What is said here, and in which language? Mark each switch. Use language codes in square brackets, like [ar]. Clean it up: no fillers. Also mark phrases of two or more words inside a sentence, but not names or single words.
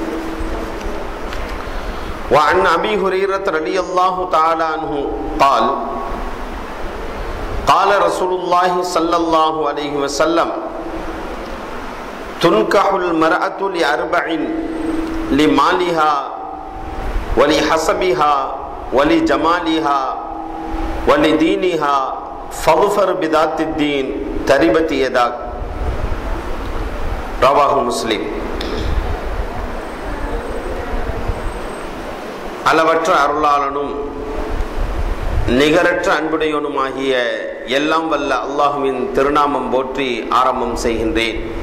[ar] وعن أبي هريرة رضي الله تعالى عنه قال: قال رسول الله صلى الله عليه وسلم: تنكح المرأة لأربع: لمالها ولحسبها ولجمالها ولدينها فظفر بذات الدين تربت يداك. رواه مسلم. [ta] அளவற்ற அருளாளனும் நிகரற்ற அன்புடையவனுமாகிய எல்லாம் வல்ல அல்லாஹுவின் திருநாமம் போற்றி ஆரம்பம் செய்கின்றேன்.